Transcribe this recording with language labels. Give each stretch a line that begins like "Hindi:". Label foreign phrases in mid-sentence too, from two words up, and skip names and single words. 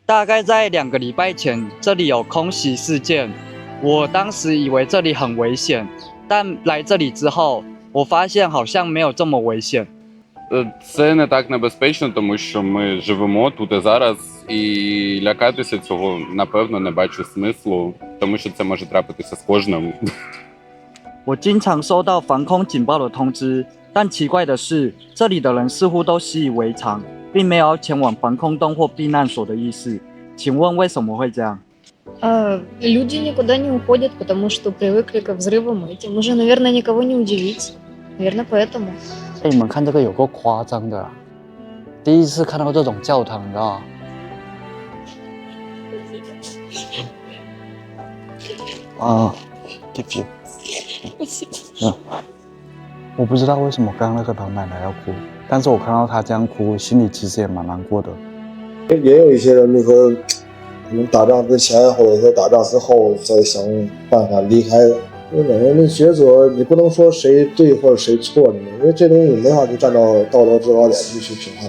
Chinese: 大概在2个礼拜前，这里有空袭事件。我当时以为这里很危险，但来这里之后，我发现好像没有这么危险。
Ukrainian: Це не так небезпечно, тому що ми живемо тут і зараз, і лякатися цього, напевно, не бачу смислу, тому що це може трапитися з кожним.
Chinese: 我经常收到防空警报的通知，但奇怪的是，这里的人似乎都习以为常，并没有要前往防空洞或避难所的意思。请问为什么会这样？
Russian: Люди никуда не уходят, потому что привыкли к взрывам этим. Уже, наверное, никого не удивить. Наверное, поэтому.
Chinese: 哎，你们看这个有够夸张的啊！第一次看到这种教堂，你知道吗？
English: 啊 ，give you。
Chinese: 我不知道为什么刚刚那个老奶奶要哭，但是我看到她这样哭，心里其实也蛮难过的。也有一些人，可能打仗之前或者说打仗之后再想办法离开。因为每个人的抉择，你不能说谁对或者谁错，因为这东西没法去站到道德制高点去评判。